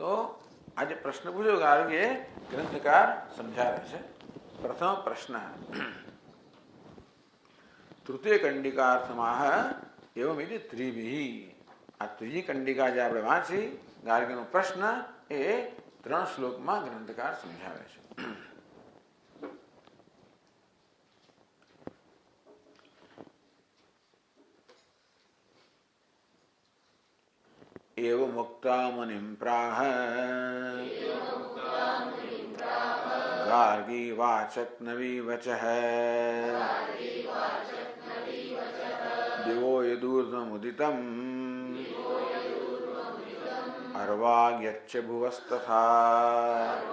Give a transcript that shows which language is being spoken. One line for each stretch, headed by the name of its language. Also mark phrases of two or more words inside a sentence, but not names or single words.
Gujarati: તો આજે પ્રશ્ન પૂછ્યો ગાર્ગે ગ્રંથકાર સમજાવે છે.
Sanskrit: પ્રથમ પ્રશ્ન તૃતીય કંડિકાર્થમાહ એવમિતિ ત્રિભિ.
Gujarati: આ ત્રીજી કંડિકા જે આપણે વાંચી ગાર્ગીનો પ્રશ્ન એ 3 શ્લોકમાં ગ્રંથકાર સમજાવે છે.
Sanskrit: एव मुक्ता मुनिं प्राह गार्गी वाचक नवी वचः दिवो यदूर्ध्वमुदितम् अर्वाग्यच्च भुवस्तथा